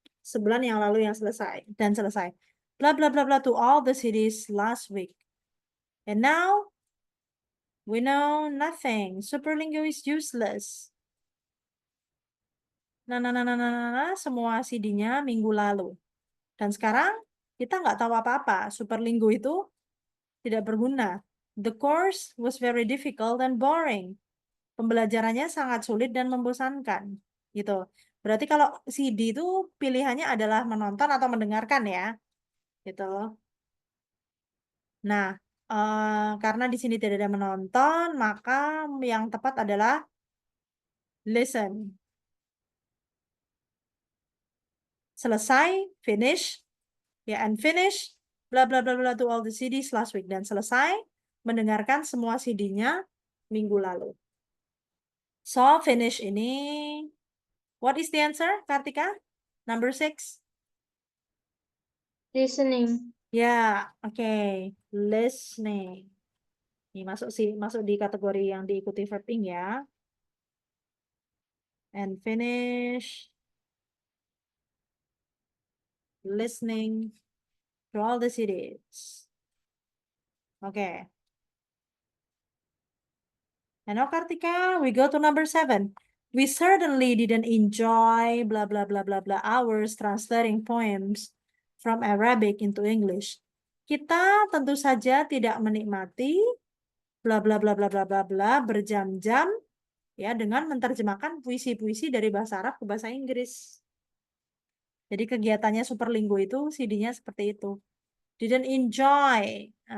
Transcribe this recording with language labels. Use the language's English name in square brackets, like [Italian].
[Indonesian] Sebulan yang lalu yang selesai dan selesai. [English] Blah blah blah blah to all the cities last week. And now we know nothing. Superlingo is useless. [Indonesian] Nah, semua CD-nya minggu lalu. Dan sekarang kita nggak tahu apa-apa. Superlingo itu tidak berguna. [English] The course was very difficult and boring. [Indonesian] Pembelajarannya sangat sulit dan membosankan. Gitu. Berarti kalau CD itu pilihannya adalah menonton atau mendengarkan ya. Gitu. Nah, karena di sini tidak ada menonton, maka yang tepat adalah listen. [English] Selesai, finish, ya, and finish, bla bla bla bla to all the CDs last week. [Indonesian] Dan selesai mendengarkan semua CD-nya minggu lalu. [English] So, finish ini, what is the answer, Kartika? Number 6? Listening. [Indonesian] Ya, oke. Listening. Ini masuk di kategori yang diikuti verbing ya. [English] And finish listening to all the CDs. Oke. And now, Kartika, we go to number 7. We certainly didn't enjoy blah blah blah blah blah hours translating poems from Arabic into English. [Indonesian] Kita tentu saja tidak menikmati bla bla bla bla bla bla bla berjam-jam ya dengan menerjemahkan puisi-puisi dari bahasa Arab ke bahasa Inggris. Jadi kegiatannya Superlingo itu CD-nya seperti itu. [English] Didn't enjoy.